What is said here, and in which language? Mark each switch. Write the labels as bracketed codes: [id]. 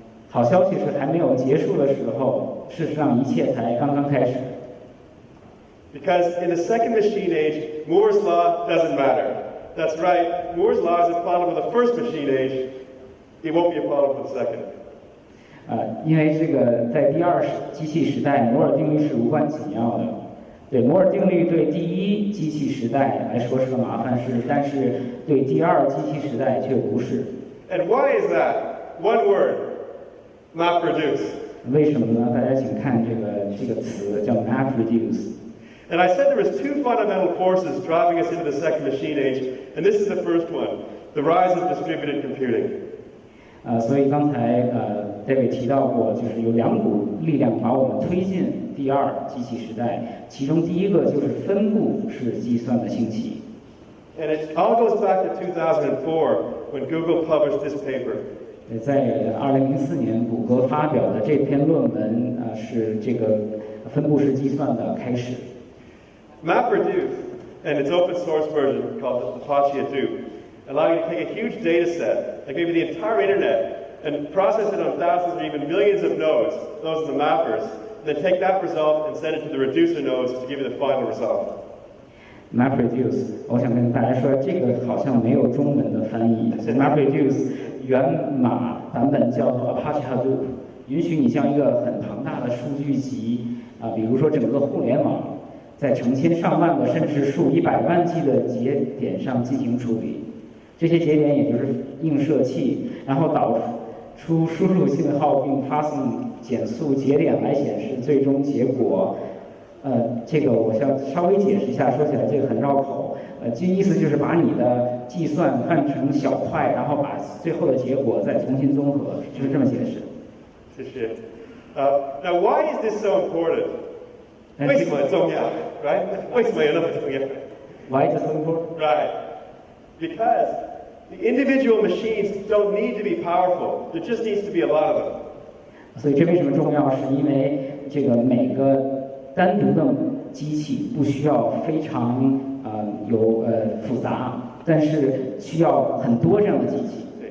[zh] 好消息是还没有结束的时候，事实上一切才刚刚开始。 [en] Because in the second machine age, Moore's law doesn't matter. That's right, Moore's law is a problem of the first machine age. It won't be a problem for the second. [zh] 因为这个在第二机器时代，摩尔定律是无关紧要的。对，摩尔定律对第一机器时代来说是个麻烦事，但是对第二机器时代却不是。 [en] And why is that? One word, MapReduce. [zh] 为什么呢？大家请看这个词叫 MapReduce。 [en] And I said there was two fundamental forces driving us into the second machine age, and this is the first one, the rise of distributed computing. [zh] 所以刚才David 提到过，就是有2股力量把我们推进第二机器时代，其中第一个就是分布式计算的兴起。 [en] And it all goes back to 2004 when Google published this paper. [zh] 在2004年，谷歌发表的这篇论文是这个分布式计算的开始。 [en] MapReduce and its open source version called Apache Hadoop allow you to take a huge data set, like maybe the entire internet, and process it on thousands or even millions of nodes, those are the mappers, and then take that result and send it to the reducer nodes to give you the final result. [zh] MapReduce， 我想跟大家说，这个好像没有中文的翻译。 MapReduce 源码版本叫做 Apache Hadoop， 允许你像一个很庞大的数据集比如说整个互联网，在成千上万个甚至数以百万计的节点上进行处理。这些节点也就是映射器，然后输入信号并发送减速节点来显示最终结果。这个我想稍微解释一下，说起来这个很绕口。意思就是把你的计算分成小块，然后把最后的结果再重新综合，就是这么解释。谢谢。 [en] Now, why is this so important? [zh] 为什么很重要 [en] right? [zh] 为什么有那么重要 [en] Why is it so important? Right. Because the individual machines don't need to be powerful. There just needs to be a lot of them. [zh] 所以这为什么重要？是因为这个每个单独的机器不需要非常复杂，但是需要很多这样的机器。